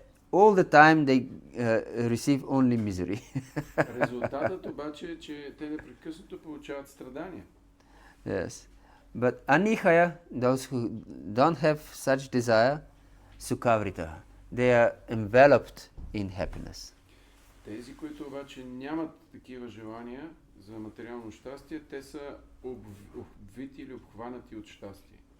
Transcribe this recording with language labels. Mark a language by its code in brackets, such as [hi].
[en] All the time they receive only misery. [bg] Резултатът обаче е, че те непрекъснато получават страдания. [en] Yes. But anihaya, those who don't have such desire, sukavrita, they are enveloped in happiness. [bg] Тези, които обаче нямат такива желания за материално щастие, те са обвити или обхванати от щастие.